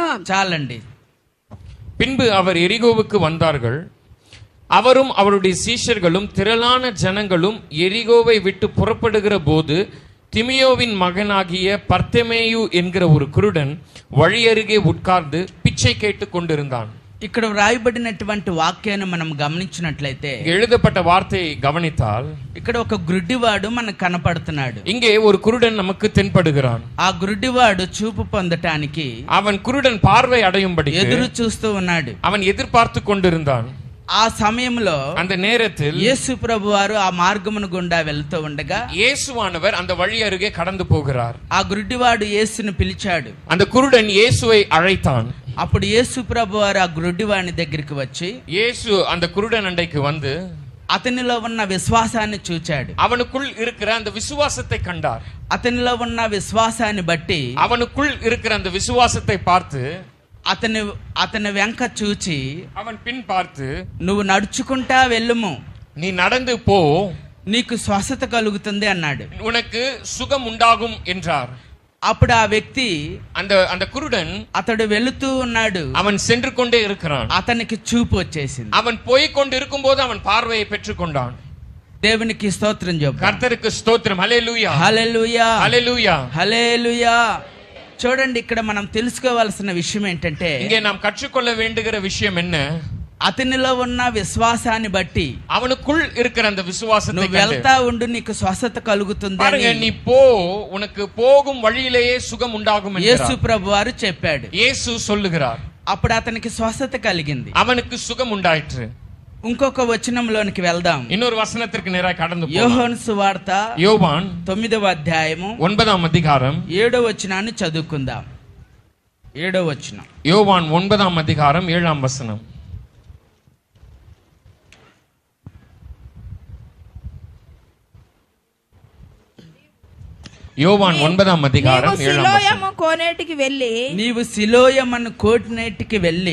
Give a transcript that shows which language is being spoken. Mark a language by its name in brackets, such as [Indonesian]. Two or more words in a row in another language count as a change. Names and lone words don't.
[Telugu] చాలండి. [Tamil] பின்பு அவர் எரிகோவுக்கு வந்தார்கள். அவரும் அவருடைய சீஷர்களும் திரளான ஜனங்களும் எரிகோவை விட்டு புறப்படுகிற போது, திமியோவின் மகனாகிய பர்த்தமேயு என்கிற ஒரு குருடன் வழியருகே உட்கார்ந்து பிச்சை கேட்டுக் கொண்டிருந்தான். [Telugu] ఇక్కడ వ్రాయబడినటువంటి వాక్యాన్ని మనం గమనించినట్లయితే, [Tamil] எழுதப்பட்ட வார்த்தையை கவனித்தால், [Telugu] ఇక్కడ ఒక గుడ్డివాడు మనకు కనపడుతున్నాడు. [Tamil] இங்கே ஒரு குருடன் நமக்கு தென்படுகிறான். [Telugu] ఆ గుడ్డివాడు చూపు పొందటానికి, [Tamil] அவன் குருடன் பார்வை அடையும்படி [Telugu] ఎదురు చూస్తూ ఉన్నాడు. [Tamil] அவன் எதிர்பார்த்து கொண்டிருந்தான். [Telugu] ఆ సమయంలో [Tamil] அந்த நேரத்தில் [Telugu] యేసు ప్రభు వారు ఆ మార్గమును గుండా వెళ్తూ ఉండగా, [Tamil] இயேசுவானவர் அந்த வழி அருகே கடந்து போகிறார். [Telugu] ఆ గుడ్డివాడు యేసుని పిలిచాడు. [Tamil] அந்த குருடன் இயேசுவை அழைத்தான். [Telugu] అప్పుడు యేసు ప్రభు వారు ఆ గుడ్డివాని దగ్గరికి వచ్చి, [Tamil] இயேசு அந்த குருடன் அண்டைக்கு வந்து [Telugu] అతనిలో ఉన్న విశ్వాసాన్ని చూచాడు. [Tamil] அவனுக்குள் இருக்கிற அந்த விசுவாசத்தை கண்டார். [Telugu] అతనిలో ఉన్న విశ్వాసాన్ని బట్టి [Tamil] அவனுக்குள் இருக்கிற அந்த விசுவாசத்தை பார்த்து [Telugu] అతని వెంక చూచి, [Tamil] அவன் பின் பார்த்து, [Telugu] నువ్వు నడుచుకుంటా వెళ్ళుము, [Tamil] நீ நடந்து போ, [Telugu] నీకు స్వస్థత కలుగుతుంది అన్నాడు. [Tamil] உனக்கு சுகம் உண்டாகும் என்றார். [Telugu] అప్పుడు ఆ వ్యక్తి, [Tamil] அந்த குருடன், [Telugu] అతడు వెళుతూ ఉన్నాడు, [Tamil] அவன் சென்று கொண்டே இருக்கிறான். [Telugu] అతనికి చూపు వచ్చేసింది. [Tamil] அவன் போய் கொண்டு இருக்கும்போது அவன் பார்வையை பெற்றுக்கொண்டான். [Telugu] దేవునికి స్తోత్రం చెప్పు. [Tamil] கர்த்தருக்கு ஸ்தோத்திரம். ஹல்லேலூயா, [Telugu] హల్లెలూయా, [Tamil] ஹல்லேலூயா, [Telugu] హల్లెలూయా. చూడండి, ఇక్కడ మనం తెలుసుకోవాల్సిన విషయం ఏంటంటే, [Tamil] இங்கே நாம் கற்றுக்கொள்ள வேண்டுகிற விஷயம் என்ன? [Telugu] అతనిలో ఉన్న విశ్వాసాన్ని బట్టి, [Tamil] அவனுக்குள் இருக்கிற அந்த விசுவாசத்தை [Telugu] నువ్వు వెళ్తా ఉండు, నీకు స్వస్థత కలుగుతుంది [Tamil] பாருங்க, நீ போ, உனக்கு போகும் வழியிலேயே சுகம் உண்டாகும் என்று [Telugu] యేసు ప్రభు వారు చెప్పాడు. [Tamil] இயேசு சொல்லுகிறார். [Telugu] అప్పుడు అతనికి స్వస్థత కలిగింది. [Tamil] அவனுக்கு சுகம் உண்டாயிற்று. [Telugu] ఇంకొక వచనంలోనికి వెళ్దాం. [Tamil] இன்னொரு வசனத்திற்கு நேராக கடந்து போவோம். [Telugu] యోహాను సువార్త [Tamil] யோவான் [Telugu] 9వ అధ్యాయము [Tamil] 9ஆம் அதிகாரம் [Telugu] 7వ వచనాన్ని చదువుకుందాం. 7వ వచనం. [Tamil] யோவான் 9ஆம் அதிகாரம் 7ஆம் வசனம். యోవాన్ 9ఆம் அதிகாரம் 7ఆம் వచనం. [Telugu] సిలోయము కోనేటికి వెళ్ళి నీవు సిలోయమను కోనేటికి వెళ్ళి